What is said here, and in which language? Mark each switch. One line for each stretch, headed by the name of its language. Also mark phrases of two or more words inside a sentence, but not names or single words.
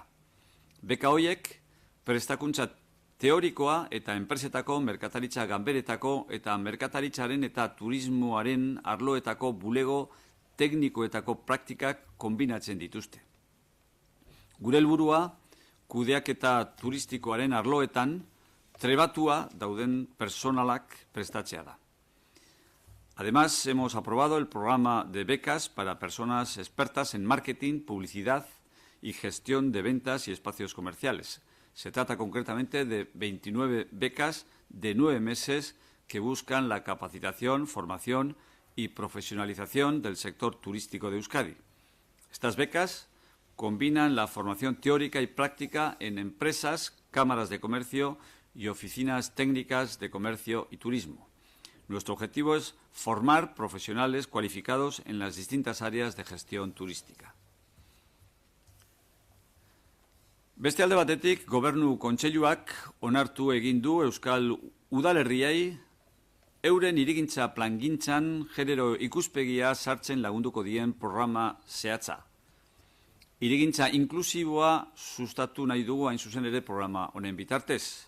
Basque: Beka horiek prestakuntza teorikoa eta enpresetako, merkataritza ganberetako eta merkataritzaren eta turismoaren arloetako bulego teknikoetako praktikak konbinatzen dituzte. Gure helburua, kudeaketa turistikoaren arloetan trebatua dauden personalak prestatzea da.
Spanish: Además, hemos aprobado el programa de becas para personas expertas en marketing, publicidad y gestión de ventas y espacios comerciales. Se trata concretamente de 29 becas de 9 meses que buscan la capacitación, formación y profesionalización del sector turístico de Euskadi. Estas becas combinan la formación teórica y práctica en empresas, cámaras de comercio y oficinas técnicas de comercio y turismo. Nuestro objetivo es formar profesionales cualificados en las distintas áreas de gestión turística.
Basque: Beste alde batetik, Gobernu Kontseiluak onartu egin du Euskal Udalerriei euren hirigintza plangintzan genero ikuspegia sartzen lagunduko dien programa zehatza. Hirigintza inklusiboa sustatu nahi dugu hain zuzen ere programa honen bitartez.